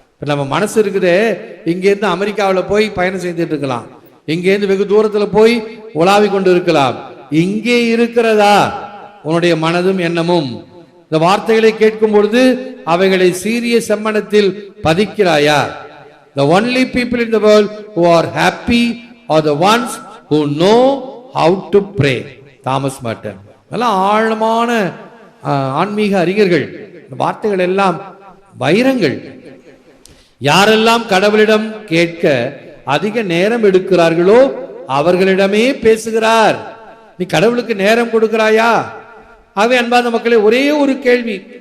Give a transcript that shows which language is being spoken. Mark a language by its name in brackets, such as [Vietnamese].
[Tamil] நம்ம மனசு இருக்குதே, இங்கேருந்து அமெரிக்காவில் போய் பயணம் செய்துட்டு இருக்கலாம், இங்கேருந்து வெகு தூரத்தில் போய் உலாவி கொண்டு இருக்கலாம். இங்கே இருக்கிறதா உன்னுடைய மனதும் எண்ணமும்? இந்த வார்த்தைகளை கேட்கும் பொழுது அவைகளை சீரிய செம்மனத்தில் பதிக்கிறாயா? [English] The only people in the world who are happy are the ones who know how to pray. [Tamil] Thomas modern நல்ல ஆழமான ஆன்மீக அறிஞர்கள். இந்த வார்த்தைகள் எல்லாம் வைரங்கள். யாரெல்லாம் கடவுளிடம் கேட்க அதிக நேரம் எடுக்கிறார்களோ அவர்களிடமே பேசுகிறார். நீ கடவுளுக்கு நேரம் கொடுக்கிறாயா? ஆகவே அன்பார்ந்த மக்களே, ஒரே ஒரு கேள்வி.